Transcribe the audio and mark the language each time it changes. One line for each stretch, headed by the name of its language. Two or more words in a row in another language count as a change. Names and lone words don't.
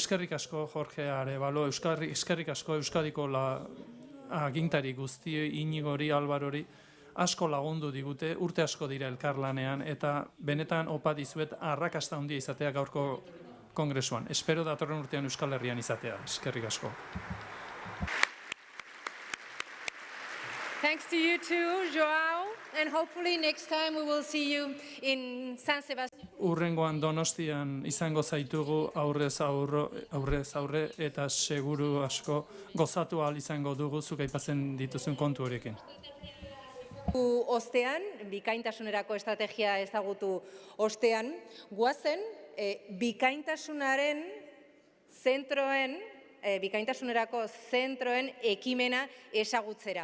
Basque: Eskerrik asko Jorge Arevalo, eskerrik asko Euskadiko agintari guzti, Inigori, Alvarori, asko lagundu digute, urte asko dira elkarlanean, eta benetan opa dizuet arrakasta handia izatea gaurko kongresuan. Espero datorren urtean Euskal Herrian izatea. Eskerrik asko.
English: Thanks to you too, Joao, and hopefully next time we will see you in San Sebastián.
Basque: Urrengoan Donostian izango zaitugu aurrez aurre eta seguru asko gozatu ahal izango dugu zuk aipatzen dituzun kontu horiekin. Ostean, bikaintasunerako estrategia ezagutu ostean, guazen bikaintasunaren zentroen, bikaintasunerako zentroen ekimena ezagutzera.